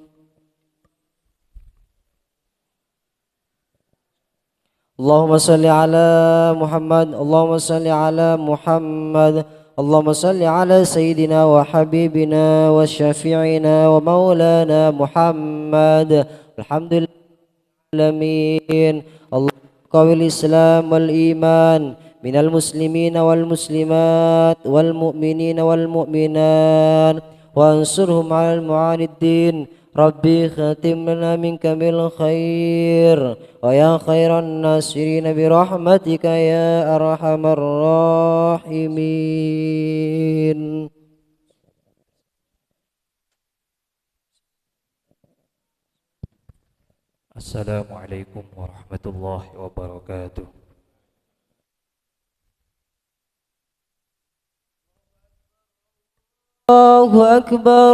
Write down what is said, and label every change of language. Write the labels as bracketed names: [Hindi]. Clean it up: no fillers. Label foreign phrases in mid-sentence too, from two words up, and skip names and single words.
[Arabic] اللهم صل على محمد. اللهم صل على محمد اللهم صل على سيدنا وحبيبنا وشفيعنا ومولانا محمد. الحمد لله الرحمن الرحيم. الله قو الإسلام والإيمان من المسلمين والمسلمات والمؤمنين والمؤمنات وانصرهم على المعاندين. رب اختم لنا منك بالخير ويا خير الناصرين برحمتك يا أرحم الراحمين. السلام عليكم ورحمة الله وبركاته. الله أكبر.